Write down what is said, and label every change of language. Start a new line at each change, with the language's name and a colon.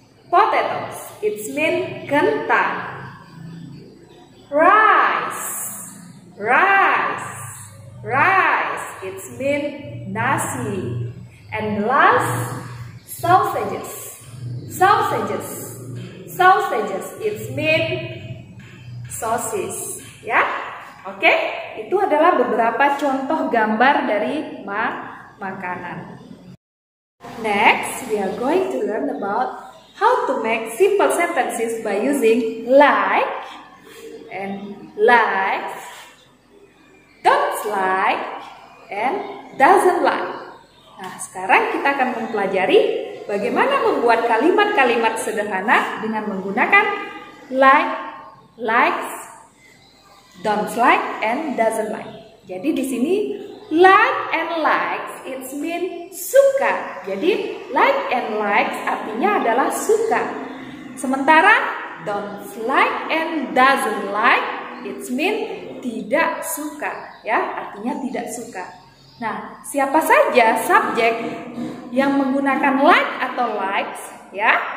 English: Potatoes, it means kentang. Rice. Rice. Rice, it means nasi. And last, sausages. Sausages. Sausages, it means sosis. Ya, oke.
Indonesian: Itu adalah beberapa contoh gambar dari makanan.
English: Next, we are going to learn about how to make simple sentences by using like and likes, don't like, and doesn't like.
Indonesian: Nah, sekarang kita akan mempelajari bagaimana membuat kalimat-kalimat sederhana dengan menggunakan like, likes, don't like, and doesn't like. Jadi di sini
English: like and likes it means suka.
Indonesian: Jadi like and likes artinya adalah suka. Sementara don't like and doesn't like
English: it means
Indonesian: tidak suka, ya, artinya tidak suka. Nah, siapa saja subjek yang menggunakan like atau likes, ya?